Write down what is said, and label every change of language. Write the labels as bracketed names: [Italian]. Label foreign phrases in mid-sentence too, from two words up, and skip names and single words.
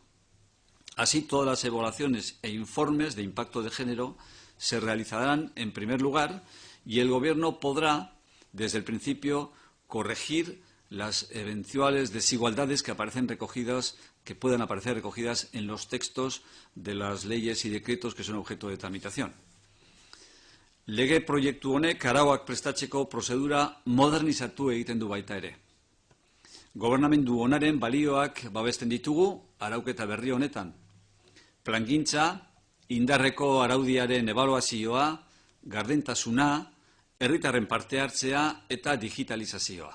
[Spanish] Así, todas las evaluaciones e informes de impacto de género se realizarán en primer lugar y el Gobierno podrá, desde el principio, corregir las eventuales desigualdades que puedan aparecer recogidas en los textos de las leyes y decretos que son objeto de tramitación. [Basque] Lege proiektu honek arauak prestatzeko prozedura modernizatu egiten du baita ere. Gobernamendu onaren balioak babesten ditugu arauketa berri honetan. Plangintza, indarreko araudiaren ebaluazioa, gardentasuna, herritarren parte hartzea eta digitalizazioa.